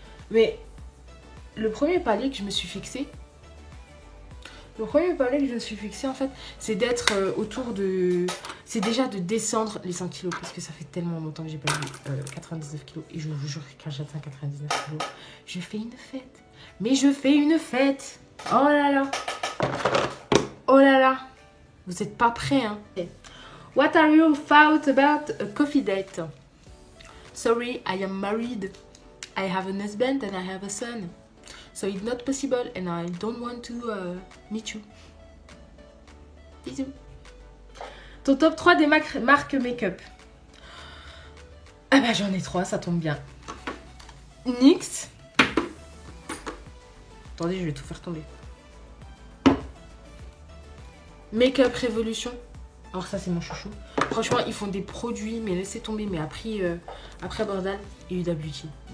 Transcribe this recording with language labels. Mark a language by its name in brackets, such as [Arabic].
[French] Mais le premier palier que je me suis fixé, en fait, c'est d'être autour de... C'est déjà de descendre les 5 kg, parce que ça fait tellement longtemps que j'ai pas eu 99 kg. Et je vous jure que quand j'atteins 99 kg, je fais une fête. Mais je fais une fête. Oh là là. Oh là là. Vous n'êtes pas prêts, hein. [English] What are your thoughts about a coffee date? Sorry, I am married. I have a husband and I have a son. So it's not possible and I don't want to meet you. Bisous. [French] Ton top 3 des marques make-up. Ah bah j'en ai 3, ça tombe bien. NYX. Attendez, je vais tout faire tomber. Make-up Revolution. Alors ça, c'est mon chouchou. Franchement, ils font des produits, mais laissez tomber, mais à prix abordable. Et Huda Beauty.